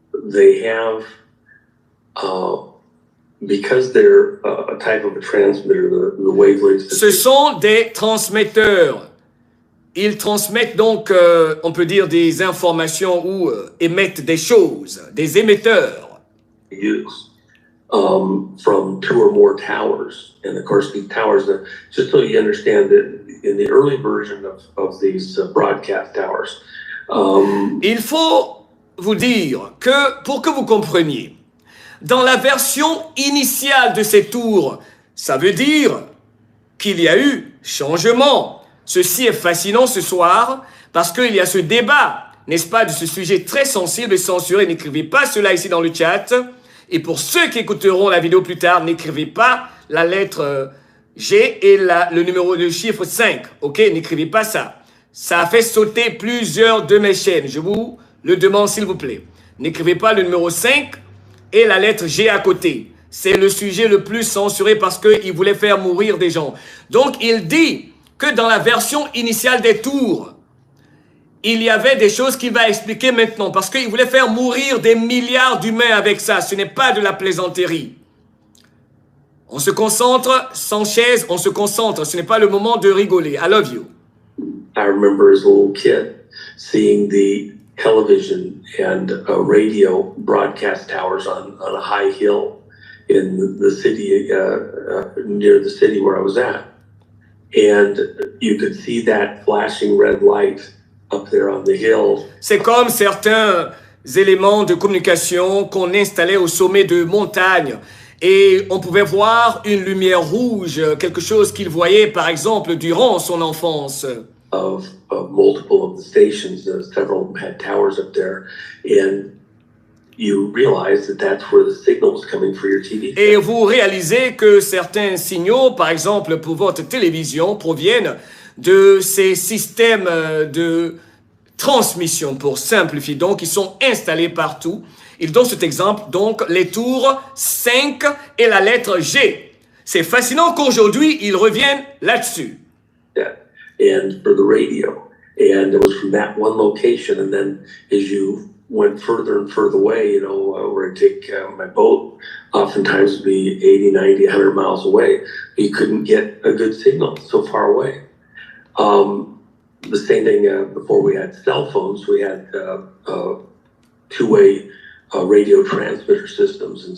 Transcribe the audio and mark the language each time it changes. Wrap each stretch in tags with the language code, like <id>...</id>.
<en>they have, because they're a type of a transmitter, the wavelengths.</en> <fr>Ce sont des transmetteurs. Ils transmettent donc, on peut dire, des informations ou émettent des choses, des émetteurs.</fr> <en>Use from 2 or more towers. And of course, these towers, just so you understand that in the early version of these broadcast towers,</en> <fr>il faut vous dire que, pour que vous compreniez, dans la version initiale de ces tours, ça veut dire qu'il y a eu changement. Ceci est fascinant ce soir parce qu'il y a ce débat, n'est-ce pas, de ce sujet très sensible et censuré. N'écrivez pas cela ici dans le chat. Et pour ceux qui écouteront la vidéo plus tard, n'écrivez pas la lettre G et le chiffre 5. Ok, n'écrivez pas ça. Ça a fait sauter plusieurs de mes chaînes. Je vous le demande s'il vous plaît. N'écrivez pas le numéro 5 et la lettre G à côté. C'est le sujet le plus censuré parce qu'il voulait faire mourir des gens. Donc, il dit que dans la version initiale des tours, il y avait des choses qu'il va expliquer maintenant parce qu'il voulait faire mourir des milliards d'humains avec ça. Ce n'est pas de la plaisanterie. On se concentre, sans chaise, on se concentre. Ce n'est pas le moment de rigoler.</fr> <en>I love you. I remember as a little kid seeing the television and radio broadcast towers on a high hill in the city, near the city where I was at. And you could see that flashing red light up there on the hill.</en> <fr>C'est comme certains éléments de communication qu'on installait au sommet de montagnes. Et on pouvait voir une lumière rouge, quelque chose qu'il voyait par exemple durant son enfance.</fr> <en>Of multiple of the stations, several had towers up there, and you realize that that's where the signal was coming for your TV.</en> <fr>Et vous réalisez que certains signaux, par exemple pour votre télévision, proviennent de ces systèmes de transmission, pour simplifier. Donc, ils sont installés partout. Il donne cet exemple, donc les tours 5 et la lettre G. C'est fascinant qu'aujourd'hui, ils reviennent là-dessus.</fr> <en>Yeah. And for the radio. And it was from that one location. And then as you went further and further away, you know, where I take my boat, oftentimes would be 80, 90, 100 miles away. You couldn't get a good signal so far away. The same thing before we had cell phones, we had two-way radio transmitter systems.</en>